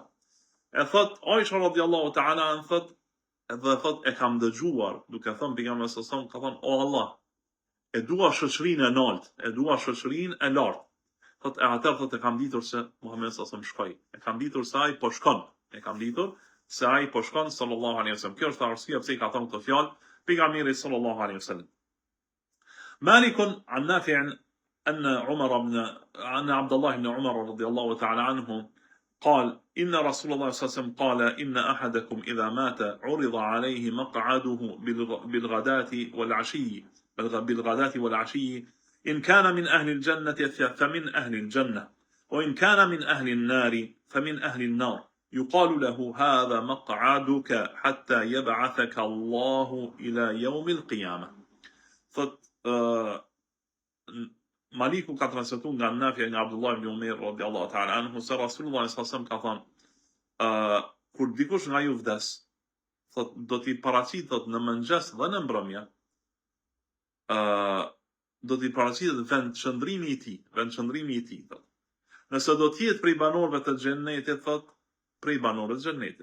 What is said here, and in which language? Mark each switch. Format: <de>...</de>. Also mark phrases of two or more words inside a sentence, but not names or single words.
<sq>E thot Aisha</sq> <ar>رضي الله تعالى عن</ar> <sq>thot, edhe thot e kam dëgjuar duke thënë pejgamberi</sq> <ar>صلى الله عليه وسلم</ar> <sq>ka thënë, o Allah, e dua shoqërinë e lartë, e dua shoqërinë e lartë. Thot e atë thot e kam ditur se Muhamedi</sq> <ar>صلى الله عليه وسلم</ar> <sq>shkoi. E kam ditur se ai po shkon.</sq> <ar>صلى الله عليه وسلم.</ar> <sq>Kjo është arsyeja pse I ka thënë këtë fjalë pejgamberi</sq> <ar>صلى الله عليه وسلم. مالك عن نافع أن عبد الله بن عمر رضي الله تعالى عنه قال إن رسول الله صلى الله عليه وسلم قال إن أحدكم إذا مات عرض عليه مقعده بالغداة والعشي إن كان من أهل الجنة فمن أهل الجنة وإن كان من أهل النار فمن أهل النار يقال له هذا مقعدك حتى يبعثك الله إلى يوم القيامة.</ar> <sq>Maliku ka transmetuar nga Nafi nga Abdullah ibn Umar</sq> <ar>رضي الله تعالى عنه</ar> <sq>se Rasulullah</sq> <ar>صلى الله عليه وسلم</ar> <sq>ka thënë, kur dikush nga ju vdes, thot do t'i paraqitet në mëngjes dhe në mbrëmje, do t'i paraqitet vend qëndrimi I tij, thot. Nëse do të jetë prej banorëve të xhennetit, thot, prej banorëve të xhennetit.</sq>